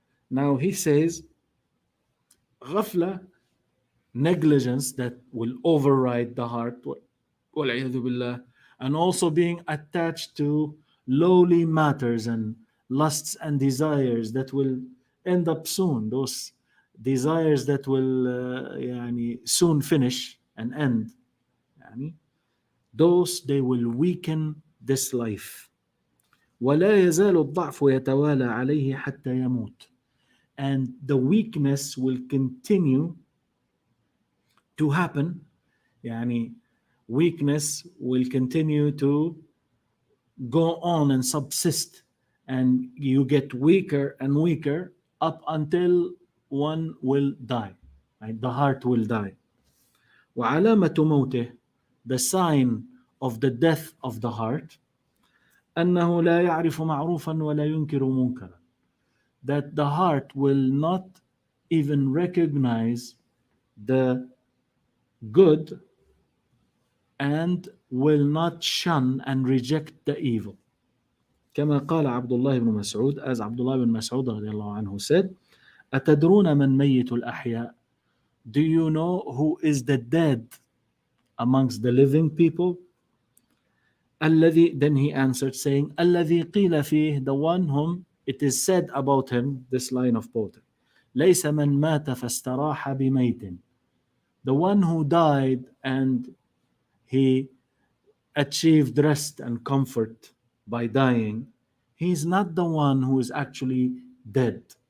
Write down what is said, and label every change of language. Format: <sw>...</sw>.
<en>Now he says, ghafla, negligence that will override the heart,</en> <ar>wal'iyadhu billah,</ar> <en>and also being attached to lowly matters and lusts and desires that will end up soon. Those desires that will</en> <ar>يعني</ar> <en>soon finish and end, يعني those they will weaken this life.</en> <ar>ولا يزال الضعف يتوالى عليه حتى يموت.</ar> <en>And the weakness will continue to happen.</en> <ar>يعني</ar> <en>weakness will continue to go on and subsist, and you get weaker and weaker up until one will die, right? The heart will die.</en> <ar>وعلامة موته,</ar> <en>the sign of the death of the heart,</en> <ar>أنه لا يعرف معروفا ولا ينكر منكرا,</ar> <en>that the heart will not even recognize the good and will not shun and reject the evil.</en> <ar>كما قال عبد الله بن مسعود,</ar> <en>as Abdullah ibn Mas'ud</en> <ar>رضي الله عنه</ar> <en>said,</en> <ar>أتدرون من ميت الأحياء?</ar> <en>Do you know who is the dead amongst the living people?</en> <ar>الذي,</ar> <en>then he answered saying,</en> <ar>الذي قيل فيه,</ar> <en>the one whom it is said about him, this line of poetry,</en> <ar>ليس من مات فاستراح بميت,</ar> <en>the one who died and he achieved rest and comfort by dying, he's not the one who is actually dead.</en>